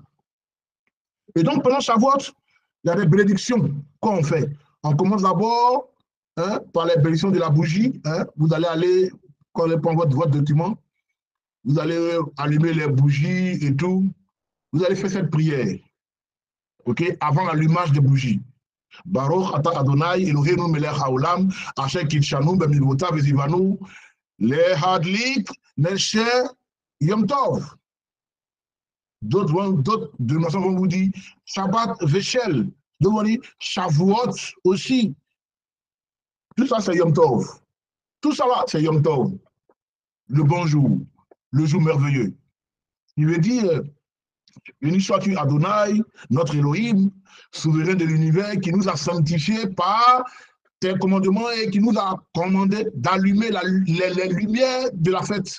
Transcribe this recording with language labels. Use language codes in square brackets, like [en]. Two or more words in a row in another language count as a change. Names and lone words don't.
[fr] Et donc, pendant Shavuot, il y a des bénédictions qu'on fait. On commence d'abord par les bénédictions de la bougie. Vous allez aller, quand vous prenez votre document, vous allez allumer les bougies et tout. Vous allez faire cette prière, ok, avant l'allumage des bougies. [he] ברוך אתה אדוני אלוהינו מלך העולם אשר קדשנו במצוותיו וציוונו להדליק נשר יום טוב. [fr] D'autres dénominations vont vous dire Shabbat Veshel, d'autres vont dire Shavuot aussi. Tout ça, c'est [he] יום טוב. [fr] Tout ça là, c'est [he] יום טוב. [fr] Le bon jour, le jour merveilleux. Il veut dire, béni sois-tu Adonai, notre Elohim, souverain de l'univers, qui nous a sanctifiés par tes commandements et qui nous a commandé d'allumer les lumières de la fête.